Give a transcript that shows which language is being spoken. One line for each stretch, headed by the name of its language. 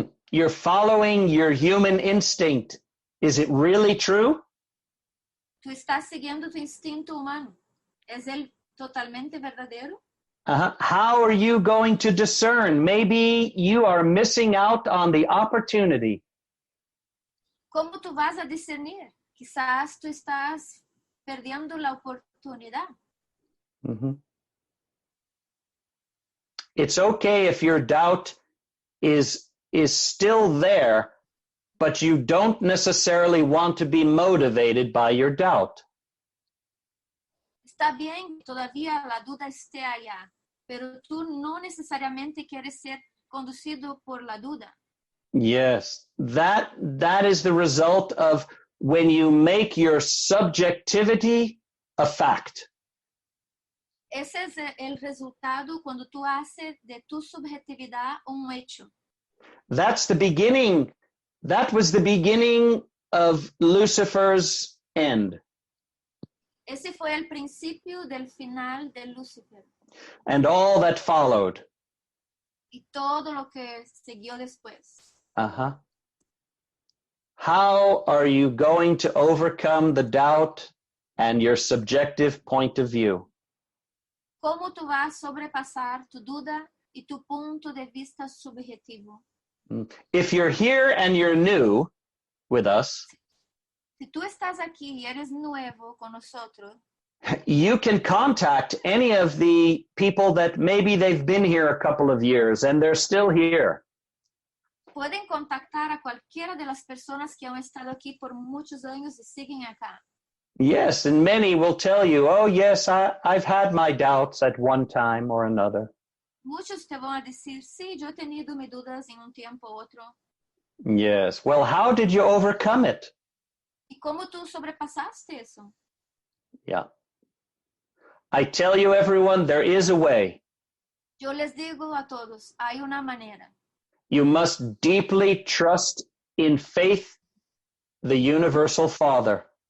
English: you're following your human instinct. Is it really true?
Spanish: tú estás siguiendo tu instinto humano. ¿Es él totalmente verdadero?
English: How are you going to discern? Maybe you are missing out on the opportunity.
Spanish: ¿Cómo tú vas a discernir? Quizás tú estás perdiendo la oportunidad.
English: It's okay if your doubt is still there, but you don't necessarily want to be motivated by your doubt.
Spanish: Está bien que todavía la duda esté allá, pero tú no necesariamente quieres ser conducido por la duda.
English: Yes, that is the result of when you make your subjectivity a fact.
Spanish: Ese es el resultado cuando tú haces de tu subjetividad un hecho.
English: That's the beginning. That was the beginning of Lucifer's end.
Spanish: Ese fue el principio del final de Lucifer.
English: And all that followed.
Spanish: Y todo lo que siguió después.
English: How are you going to overcome the doubt and your subjective point of view?
Spanish: ¿Cómo tú vas a sobrepasar tu duda y tu punto de vista subjetivo?
English: If you're here and you're new with us,
Spanish: si tú estás aquí y eres nuevo con nosotros,
English: you can contact any of the people that maybe they've been here a couple of years and they're still here.
Spanish: Pueden contactar a cualquiera de las personas que han estado aquí por muchos años y siguen acá.
English: Yes, and many will tell you, oh yes, I've had my doubts at one time or another.
Spanish: Muchos te van a decir, sí, yo he tenido mis dudas en un tiempo u otro.
English: Yes, well, how did you overcome it?
Spanish: ¿Y cómo tú sobrepasaste eso?
English: Yeah. I tell you, everyone, there is a way.
Spanish: Yo les digo a todos, hay una manera.
English: You must deeply trust in faith the universal Father.